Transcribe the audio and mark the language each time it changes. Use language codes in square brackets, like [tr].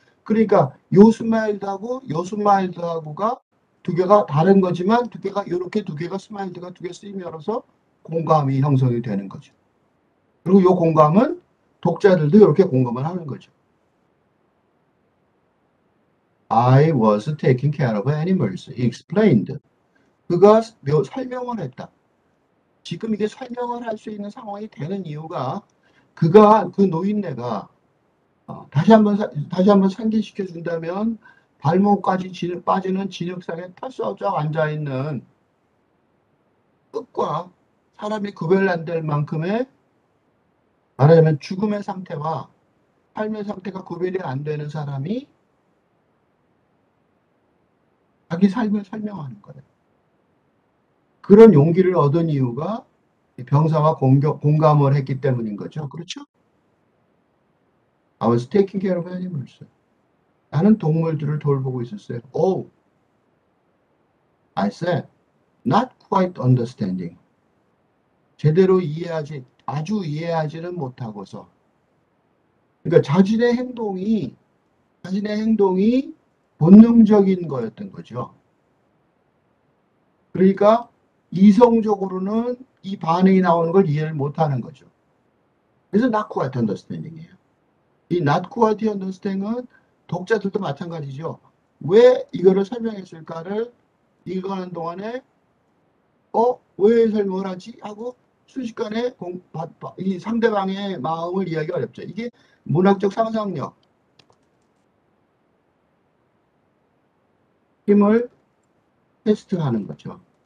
[ko] 그러니까 요 스마일드하고 요 스마일드하고가 두 개가 다른 거지만 두 개가 이렇게 두 개가 스마일드가 두 개 쓰임으로써 공감이 형성이 되는 거죠. 그리고 요 공감은 독자들도 이렇게 공감을 하는 거죠. [en] I was taking care of animals. He explained. [ko] 그가 설명을 했다. 지금 이게 설명을 할 수 있는 상황이 되는 이유가 그가 그 노인네가 다시 한번 상기시켜 준다면 발목까지 빠지는 진흙상에 털썩 앉아 있는 끝과 사람이 구별 안 될 만큼의 말하자면 죽음의 상태와 삶의 상태가 구별이 안 되는 사람이 자기 삶을 설명하는 거예요. 그런 용기를 얻은 이유가 병사와 공감을 했기 때문인 거죠. 그렇죠? [en] I was taking care of animals. [ko] 나는 동물들을 돌보고 있었어요. [en] Oh, I said, not quite understanding. [ko] 제대로 아주 이해하지는 못하고서. 그러니까 자신의 행동이 본능적인 거였던 거죠. 그러니까 이성적으로는 이 반응이 나오는 걸 이해를 못하는 거죠. 그래서 [en] not quite understanding [ko] 이에요. 이 [en] not quite understanding [ko] 은 독자들도 마찬가지죠. 왜 이거를 설명했을까를 읽어가는 동안에 왜 설명을 하지? 하고 순식간에 이 상대방의 마음을 이해하기 어렵죠. 이게 문학적 상상력, 힘을 테스트하는 거죠.